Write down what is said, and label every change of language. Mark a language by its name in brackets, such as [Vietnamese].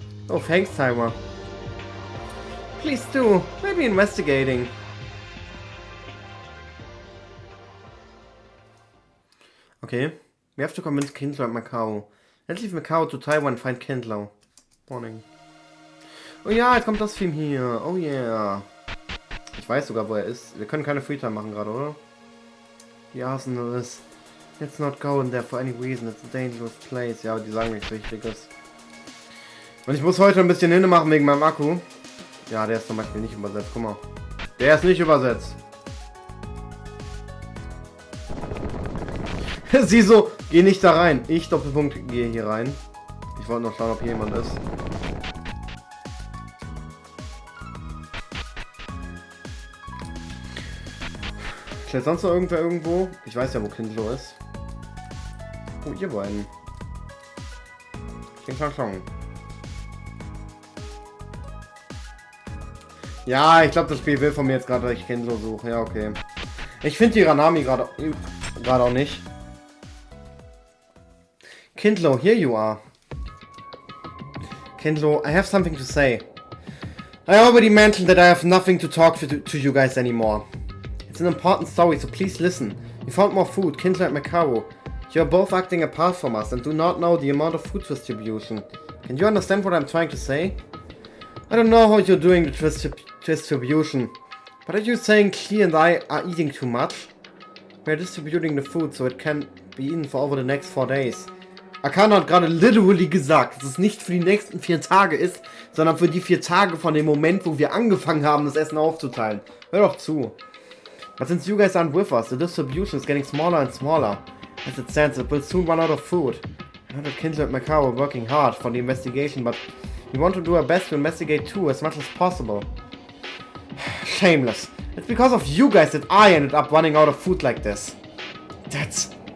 [English] Oh, thanks, Timer. Please do. Maybe investigating. Okay. We have to convince Kindle and Makaru. Let's leave Makaru to Taiwan and find Kindle. Morning. [German] Oh ja, jetzt kommt das Film hier. [English] Oh yeah. [German] Ich weiß sogar, wo er ist. Wir können keine Freetime machen gerade, oder? Die Arsenal ist... [English] It's not going there for any reason. It's a dangerous place. [German] Ja, aber die sagen nichts Wichtiges. Und ich muss heute ein bisschen Hinne machen wegen meinem Akku. Ja, der ist zum Beispiel nicht übersetzt. Guck mal. Der ist nicht übersetzt. Sie so, geh nicht da rein. Ich, Doppelpunkt, gehe hier rein. Ich wollte noch schauen, ob hier jemand ist. Steht sonst noch irgendwer irgendwo? Ich weiß ja, wo Kindlo ist. Oh, ihr beiden. Kling, klang, klang. Ja, ich glaube, das Spiel will von mir jetzt gerade, dass ich Kindlo suche. Ja, okay. Ich finde die Ranami gerade auch nicht. [English] Kindlo, here you are. Kindlo, I have something to say. I already mentioned that I have nothing to talk to you guys anymore. It's an important story, so please listen. We found more food, Kindlo and Macaro. You are both acting apart from us and do not know the amount of food distribution. Can you understand what I'm trying to say? I don't know how you're doing the distribution, but are you saying Klee and I are eating too much? We're distributing the food so it can be eaten for over the next 4 days. [German] Akana hat gerade literally gesagt, dass es nicht für die nächsten 4 Tage ist, sondern für die 4 Tage von dem Moment, wo wir angefangen haben, das Essen aufzuteilen. Hör doch zu. [English] But since you guys aren't with us, the distribution is getting smaller and smaller. As it stands, it will soon run out of food. I know that Kindle and Macau are working hard for the investigation, but we want to do our best to investigate too, as much as possible. Shameless. It's because of you guys that I ended up running out of food like this. That's...